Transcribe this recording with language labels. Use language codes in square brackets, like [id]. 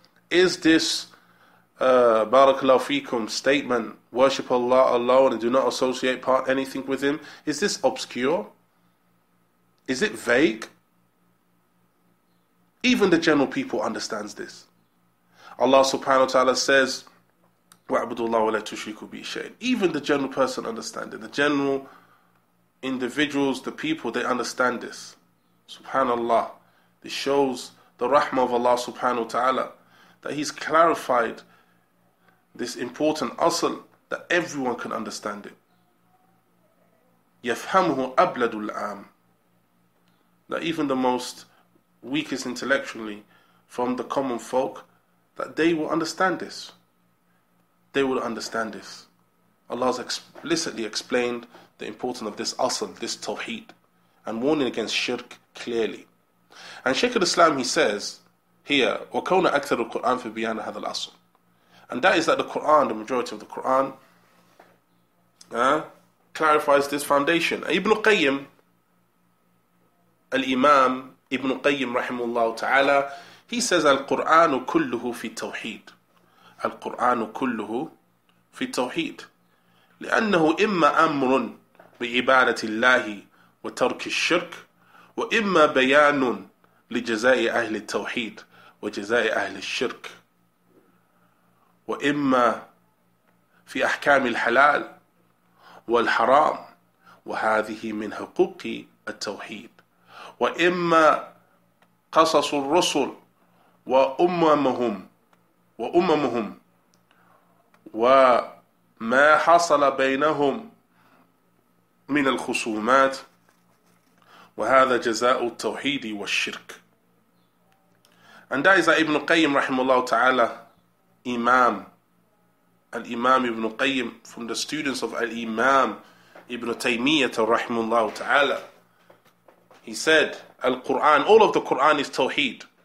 [en] Is this [ar] barakallahu feekum [en] statement, worship Allah alone and do not associate anything with Him, is this obscure? Is it vague? Even the general people understands this. Allah subhanahu wa ta'ala says, [ar] وَاعْبُدُوا اللَّهَ وَلَا تُشْرِكُوا بِهِ شَيْئًا. [en] Even the general person understands it. The general individuals, the people, they understand this. Subhanallah. This shows the rahmah of Allah subhanahu wa ta'ala, that He's clarified this important asl, that everyone can understand it. [ar] يَفْهَمُهُ أَبْلَدُ الْعَامِ. [en] That even the most weakest intellectually from the common folk, that they will understand this. They will understand this. Allah has explicitly explained the importance of this asl, this tawheed. and warning against shirk clearly. And Shaykh al-Islam, he says here, [ar] وَكَوْنَ أَكْثَرُ الْقُرْآنِ فِي بِيَانِ هَذَا الْأَصْلِ. [en] And that is that the Quran, the majority of the Quran, clarifies this foundation. Ibn Qayyim, Al-Imam Ibn Qayyim rahimahullah ta'ala, he says, [ar] Al-Qur'anu kulluhu fi tawheed. Al-Qur'anu kulluhu fi tawheed. لأنه إما أمر بعبادة الله وترك الشرك وإما بيان لجزاء أهل التوحيد وجزاء أهل الشرك وإما في أحكام الحلال والحرام وهذه من حقوق التوحيد وإما قصص الرسل وأممهم وما حصل بينهم من الخصومات وهذا جزاء التوحيد والشرك. [en] And that is that Ibn Qayyim rahimahullah ta'ala, Al-Imam Ibn Qayyim, from the students of Al-Imam Ibn Taymiyyah rahimahullah ta'ala, he said, Al-Quran, all of the Quran is Tawheed.